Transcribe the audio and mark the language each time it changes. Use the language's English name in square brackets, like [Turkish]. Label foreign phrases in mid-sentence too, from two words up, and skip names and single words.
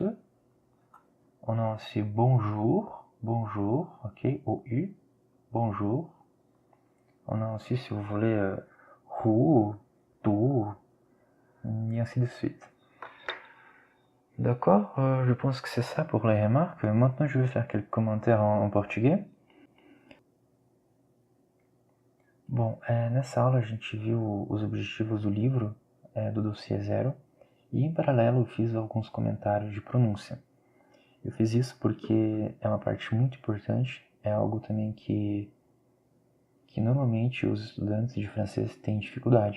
[French] On a aussi bonjour, bonjour, ok, OU, bonjour. On a aussi, si vous voulez, RU, TU, et ainsi de suite. D'accord, je pense que c'est ça pour les remarques. Maintenant, je vais faire quelques commentaires en português. [Portuguese] Bom, nessa aula a gente viu os objetivos do livro, do dossiê 0, e em paralelo eu fiz alguns comentários de pronúncia. Eu fiz isso porque é uma parte muito importante, é algo também que normalmente os estudantes de francês têm dificuldade.